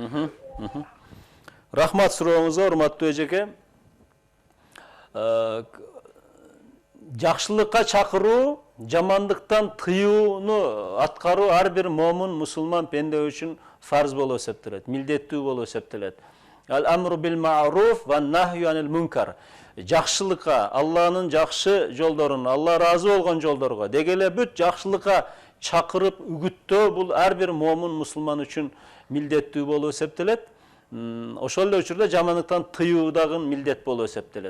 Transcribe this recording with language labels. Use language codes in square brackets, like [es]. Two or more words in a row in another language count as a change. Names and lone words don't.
[ky] Рахмат сурооңузга, урматтуу эжеке. Жакшылыкка чакыруу, жамандыктан тыюуну аткаруу ар бир момун мусулман пенде үчүн фарз болуп эсептелет, милдеттүү болуп эсептелет. [ar] الأمر بالمعروف والنهي عن المنكر. [ky] Жакшылыкка, Алланын жакшы жолдорун, Алла ыраазы болгон жолдорго, деги эле бүт жакшылыкка чакырып үгүттөө бул ар бир момун мусулман үчүн милдеттүү болуп эсептелет. Ошол эле учурда жамандыктан тыюу дагы милдет болуп эсептелет.